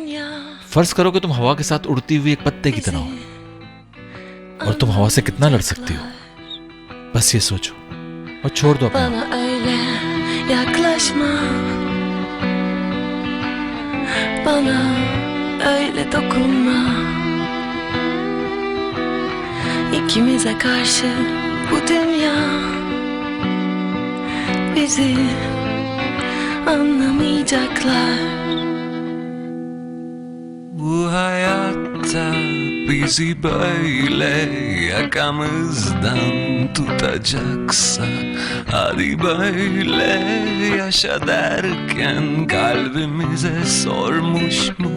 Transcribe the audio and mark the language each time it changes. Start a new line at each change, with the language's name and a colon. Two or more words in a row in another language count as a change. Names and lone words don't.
Hindi: फर्ज करो कि तुम हवा के साथ उड़ती हुई एक पत्ते की तरह हो, और तुम हवा से कितना लड़ सकती हो, बस ये सोचो और छोड़ दो अपने आप।
Turkish: İkimize karşı bu dünya bizi anlamayacaklar. Bu hayatta bizi böyle yakamızdan tutacaksa, hadi böyle yaşa derken kalbimize sormuş mu?